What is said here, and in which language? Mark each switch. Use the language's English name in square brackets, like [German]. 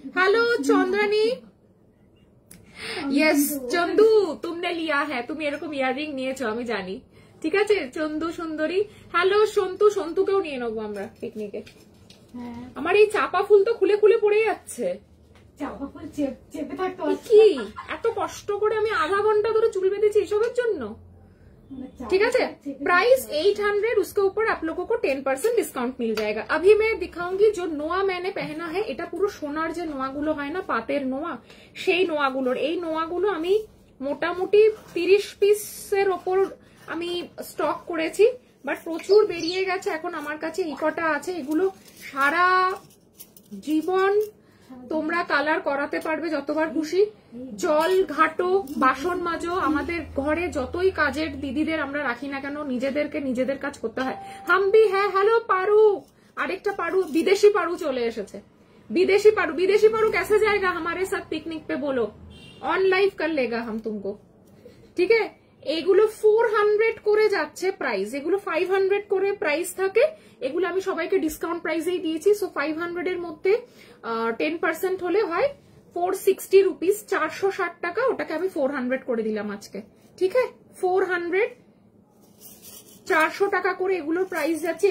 [Bangla] Hello Chandrani. Yes Chandu, [Hindi] তুমনে লিয়া [Bangla] হ্যাঁ, তুমি এরকম ইয়াররিং নিয়েছো আমি জানি, ঠিক আছে। চন্দু সুন্দরী। হ্যালো সন্তু, সন্তুকেও নিয়ে নেবো আমরা পিকনিকে। আমার এই চাপা ফুল তো খুলে খুলে পড়ে যাচ্ছে। চাপা ফুল চেপে থাকতে কি এত কষ্ট করে আমি আধা ঘন্টা ধরে চুল বেঁধেছি এসবের জন্য, [Hindi] ठीक है। प्राइस 800, उसके ऊपर आप लोगों को 10% डिस्काउंट मिल जाएगा। अभी मैं दिखाऊंगी जो নোয়া मैंने पहना है, [Bangla] এটা পুরো সোনার যে নোয়াগুলো হয় না, পাতের নোয়া, সেই নোয়াগুলোর। এই নোয়াগুলো আমি মোটামুটি 30 পিসের ওপর আমি স্টক করেছি, বাট প্রচুর বেরিয়ে গেছে। এখন আমার কাছে এই কটা আছে, এগুলো সারা জীবন তোমরা কালার করাতে পারবে যতবার খুশি। জল ঘাটো, বাসন মাজো, আমাদের ঘরে যতই কাজের দিদিদের আমরা রাখি না কেন, নিজেদেরকে নিজেদের কাজ করতে হয়। হামবি হ্যাঁ। হ্যালো পারু, আরেকটা পারু, বিদেশি পারু চলে এসেছে। বিদেশি পারু, বিদেশি পারু [Hindi] कैसे जाएगा हमारे साथ पिकनिक पे बोलो, ऑन लाइव कर लेगा हम तुमको, ठीक है। [Bangla] এগুলো 400 করে যাচ্ছে প্রাইস, এগুলো 500 করে প্রাইস থাকে। এগুলো আমি সবাইকে ডিসকাউন্ট প্রাইসেই দিয়েছি। সো 500 এর মধ্যে 10% হলে হয় 460 রুপিস, 460 টাকা। ওটাকে আমি 400 করে দিলাম আজকে, ঠিক আছে। 400, 400 টাকা করে এগুলোর প্রাইস যাচ্ছে।